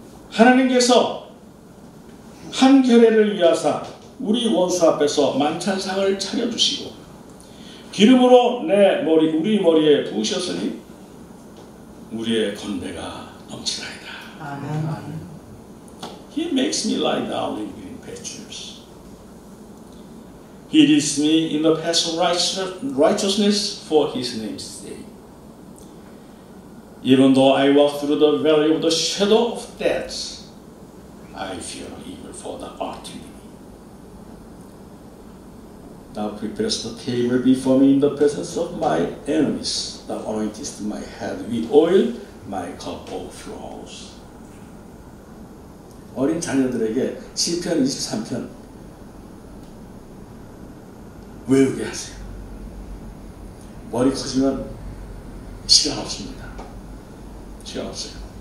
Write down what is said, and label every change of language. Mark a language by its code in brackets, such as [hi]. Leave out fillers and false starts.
[ko] 하나님께서 한겨레를 위하사 우리 원수 앞에서 만찬상을 차려주시고 기름으로 우리 머리에 부으셨으니 우리의 건배가 넘치나이다. 아멘. [en] He makes me lie down in green pastures. He leads me in the paths of righteousness for His name's sake. Even though I walk through the valley of the shadow of death, I fear no evil, for thou art with me. Thou preparest the table before me in the presence of my enemies. Thou anointest my head with oil, my cup overflows. [ko] 어린 자녀들에게 시편 23편 외우게 하세요. 머리 커지면 시간 없습니다. 시간 없어요.